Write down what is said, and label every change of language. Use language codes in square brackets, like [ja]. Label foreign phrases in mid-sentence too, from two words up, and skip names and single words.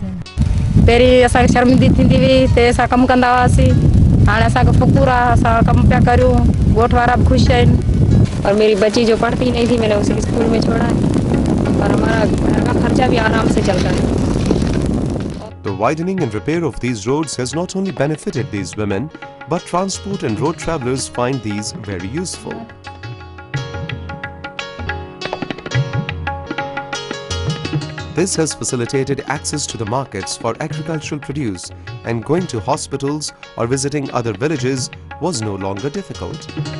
[sd] पहिरीं असांखे शर्मिंदगी थींदी हुई त असां कमु कंदा हुआसीं, हाणे असांखे फ़ुकुर आहे असां कमु पिया करियूं. ॻोठ वारा भी खुश आहिनि [ur] اور میری بچی جو پڑھتی نہیں تھی میں نے اسے اسکول میں چھوڑا ہے اور ہمارا گھر کا خرچہ بھی آرام سے چل رہا ہے. [en] The widening and repair of these roads has not only benefited these women, but transport and road travelers find these very useful. This has facilitated access to the markets for agricultural produce, and going to hospitals or visiting other villages was no longer difficult.